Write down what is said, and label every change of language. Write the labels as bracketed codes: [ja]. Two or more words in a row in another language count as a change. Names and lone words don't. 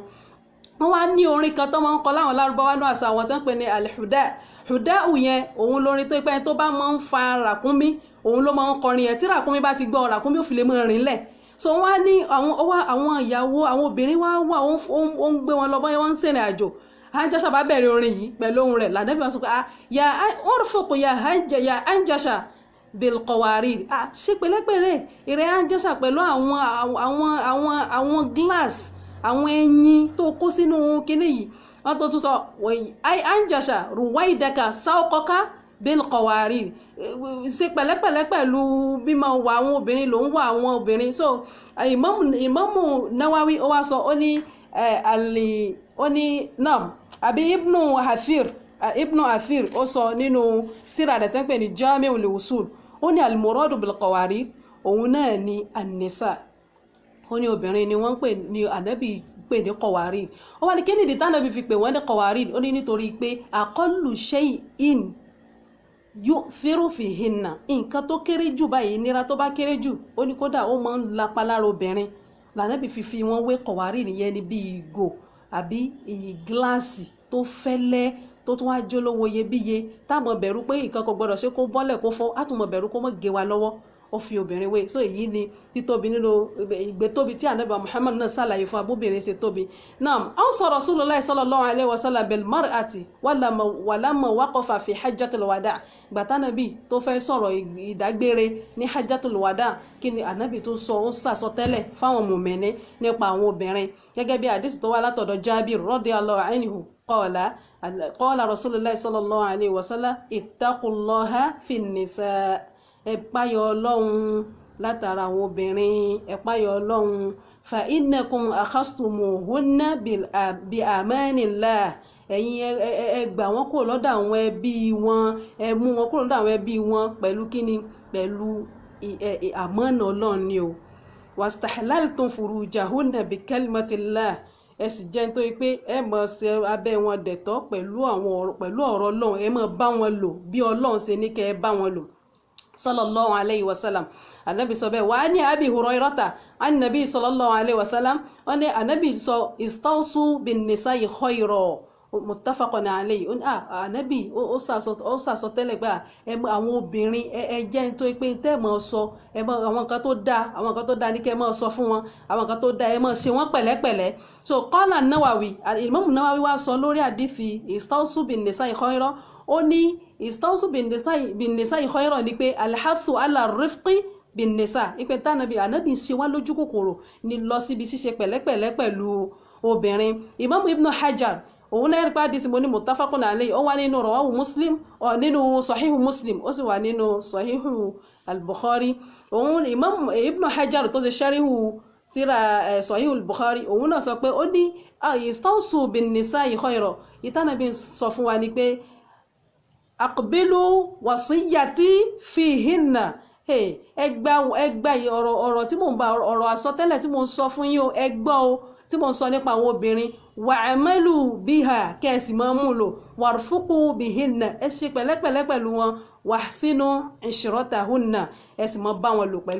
[yo] Wọ́n wá ní orin kan tó máa ń kọ láwọn Lárúbáwá náà àṣà àwọn tó ń pè ní al-Huda'u yẹn, òun lórin tó pé tó bá máa ń fa ràkúnmí, òun ló máa ń kọrin yẹn, tí ràkúnmí bá ti gbọ́ ràkúnmí ò fi lè máa rìn lẹ̀. So wọ́n á ní àwọn ìyàwó, àwọn obìnrin wá ó ń gbé wọn lọ bọ́ wọ́n ń ṣèrìn àjò. Anjasha bá bẹ̀rẹ̀ orin yìí pẹ̀lú ohùn rẹ̀, lànàbí wọn sọ pé [ar] يا ارفق يا أنجشة بالقوارير, [yo] ṣe pẹ̀lẹ́pẹ̀lẹ́ ìrẹ́ Anjasha pẹ̀lú àwọn glass, àwọn ẹyin tó kó sínú kinní yìí. Wọ́n tó tún sọ [ar] أنجشة رويدك سوقك بالقوارير, [yo] ṣe pẹ̀lẹ́pẹ̀lẹ́ pẹ̀lú bímọ wà àwọn obìnrin, ló ń wà àwọn obìnrin. So Imamu Nawawi ó wá sọ, ó ní nam àbí Ibnu Athir ó sọ nínú tírà rẹ̀ tẹ́ ń pè ní Jami'ul Usul, ó ní [ar] المراد بالقوارير [yo] òun náà ní an-nisa, ó ní obìnrin ni wọ́n pè ní ànábì pè ní qawarir. Ó wá ní kí nìdí tánàbí fi pè wọ́n ní qawarir, ó ní nítorí pé [ar] أقل شيء يؤثر فيهن [yo] nǹkan tó kéré jù báyìí ìnira tó bá kéré jù ó ní kódà ó máa ń lapa lára obìnrin lànàbì fífi wọn wé kọ̀wárì nìyẹn ní bí ìgò àbí gíláàsì tó fẹ́lẹ́ tó tún wá jólówó iyebíye táwọn bẹ̀rù pé nǹkan kò gbọdọ̀ ṣe kó bọ́lẹ̀ kó fọ́ àtúmọ̀ bẹ̀rù kó mọ̀ gé wa lọ́wọ́ ó fi obìnrin wé so èyí ni títóbi nínú ìgbétóbi tí ànábì Muhammad náà ṣàlàyé fún abóbìnrin ṣe tóbi [ar] نعم أوصى رسول الله صلى الله عليه وسلم بالمرأة ولما وقف في حجة الوداع [yo] gbàtánàbì tó fẹ́ sọ̀rọ̀ ìdágbére ní [ar] حجة الوداع [yo] kí ni ànábì tó sọ ó sàsọtẹ́lẹ̀ fáwọn mùmínì nípa àwọn obìnrin gẹ́gẹ́ bí àdìsí tó wá látọ̀dọ̀ Jabir [ar] رضي الله عنه قال رسول الله صلى الله عليه وسلم اتقوا الله في النساء [yo] ẹ páyọ Ọlọ́run látara àwọn obìnrin ẹ páyọ Ọlọ́run [ar] فإنكم أخذتموهن بأمان الله [yo] ẹ̀yin ẹ gbà wọ́n kúrò lọ́dọ̀ àwọn ẹbí wọn ẹ mú wọn kúrò lọ́dọ̀ àwọn ẹbí wọn pẹ̀lú kíni pẹ̀lú àmánà Ọlọ́run ni o [ar] واستحللتم فروجهن بكلمة الله [yo] ẹ sì jẹ́ nítorí pé ẹ mọ̀ ṣe abẹ́ wọn dẹ̀tọ́ pẹ̀lú ọ̀rọ̀ Ọlọ́run ẹ mọ̀ bá wọn lò bí Ọlọ́run ṣe ní kẹ́ ẹ bá wọn lò [ar] صلى الله عليه وسلم [yo] anabi sọ bẹ́ẹ̀ wàá ní Abi Hurayrata anabi [ar] صلى الله عليه وسلم [yo] wọn ní anabi sọ [ar] استوصوا ب النساء خيرا متفق عليه [yo] anabi ó sàsọ tẹ́lẹ̀ pé àwọn obìnrin ẹ jẹ́ nítorí pé tẹ́ mọ̀ sọ àwọn nǹkan tó dáa ní kẹ́ mọ̀ sọ fún wọn àwọn nǹkan tó dáa ẹ mọ̀ ṣe wọ́n pẹ̀lẹ́pẹ̀lẹ́ so qala Nawawi Imam Nawawi wá sọ lórí àdìsí [ar] استوصوا بالنساء خيرا [yo] ó ní [ar] استوصوا بالنساء خيرا [yo] ní pé [ar] الحث على الرفق بالنساء [yo] ipe tánàbí ànábì ṣe wá lójú kòkòrò ní lọ síbi ṣíṣe pẹ̀lẹ́pẹ̀lẹ́ pẹ̀lú obìnrin Imam Ibn Hajar òun náà rí pé àdìsí mo ní [ar] متفق عليه [yo] ó wà nínú [ar] رواه مسلم [yo] nínú sahihu Muslim ó sì wà nínú sahihu al-Bukhari òun Imam Ibn Hajar tó ṣe sharihu tíra sahihu al-Bukhari òun náà sọ pé ó ní [ar] استوصوا بالنساء خيرا [yo] ìtànàbí sọ fún wa ní pé [ar] اقبلوا وصيتي فيهن [yo] ẹgbà ọ̀rọ̀ tí mò ń bá ọ̀rọ̀ àsọtẹ́lẹ̀ tí mò ń sọ fún yín o ẹgbọ́ o tí mò ń sọ nípa àwọn obìnrin [ar] واعملوا بها [yo] kẹ́ẹ̀sì máa mú lò [ar] وارفقوا بهن [yo] ẹ ṣe pẹ̀lẹ́pẹ̀lẹ́ pẹ̀lú wọn [ar] وأحسنوا عشرتهن [yo] ẹ sì máa bá wọn lò pẹ̀lú